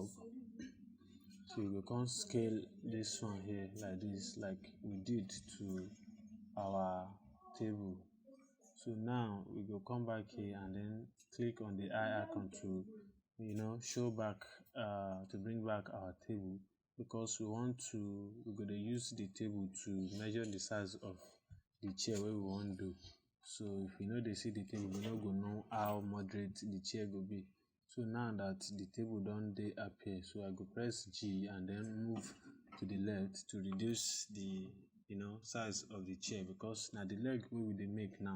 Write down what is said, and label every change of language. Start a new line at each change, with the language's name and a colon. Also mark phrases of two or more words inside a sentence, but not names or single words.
Nigerian Pidgin: So you go come scale this one here like this, like we did to our table. So now we go come back here and then click on the eye icon to show back to bring back our table, because we go dey use the table to measure the size of the chair wey we wan do. So if you no dey see the table, you no go know how moderate the chair go be. So now that the table don dey appear, so I go press G and then move to the left to reduce the size of the chair, because na the leg wey we dey make now.